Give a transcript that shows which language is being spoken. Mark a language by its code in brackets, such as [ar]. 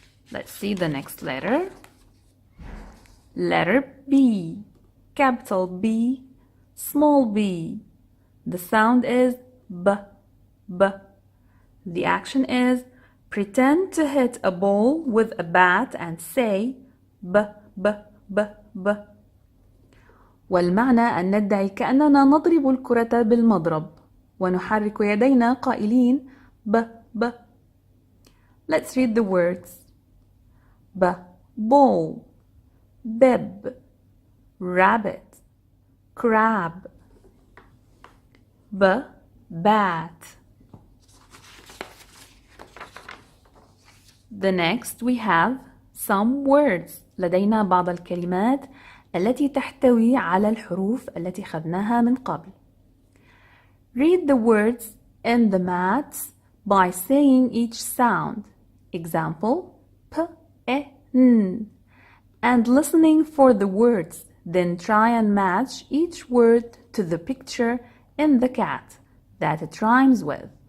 [en] Let's see the next letter. Letter B, capital B, small b. The sound is b, b. The action is pretend to hit a ball with a bat and say b, b, b, b. [ar] والمعنى أن ندعي كأننا نضرب الكرة بالمضرب ونحرك يدينا قائلين ب, ب. [en] Let's read the words. Ball, bib, rabbit, crab, bat. The next we have some words. [ar] لدينا بعض الكلمات التي تحتوي على الحروف التي خذناها من قبل. [en] Read the words in the mats by saying each sound. Example, p, e, n. And listening for the words. Then try and match each word to the picture in the cat that it rhymes with.